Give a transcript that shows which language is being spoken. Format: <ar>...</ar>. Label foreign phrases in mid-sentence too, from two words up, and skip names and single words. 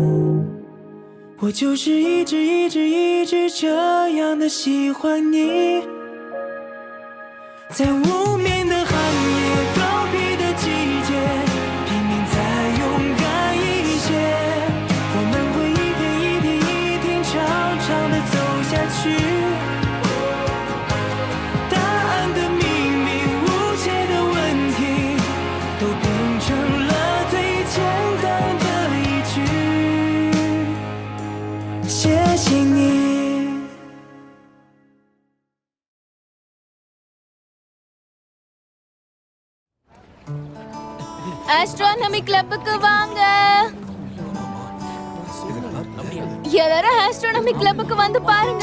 <zh>我就是一直这样的喜欢你，在无眠的寒夜，告别的季节，拼命再勇敢一些，我们会一天长长的走下去，答案的秘密，无解的问题，都变成了最简单的一句，谢谢你。</zh> <en>astronomy clubக்கு</en> <ta>வாங்க. எல்லாரும்</ta> <en>astronomy clubக்கு</en> <ta>வந்து பாருங்க.</ta>